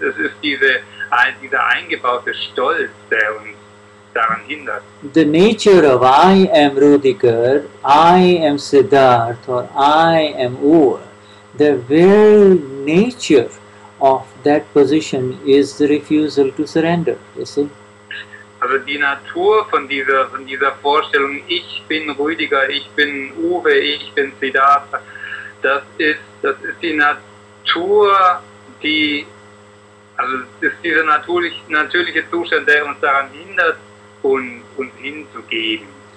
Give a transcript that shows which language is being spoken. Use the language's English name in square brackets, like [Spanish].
[German] Es ist dieser eingebaute Stolz, der uns daran hindert. [English] The nature of I am Rudiger, I am Siddharth, or I am Ur, the very nature of that position is the refusal to surrender, you see. [German] Also die Natur von dieser Vorstellung, ich bin Rüdiger, ich bin Uwe, ich bin Siddhartha, das ist die Natur, ist dieser natürliche Zustand, der uns daran hindert, uns hinzugeben.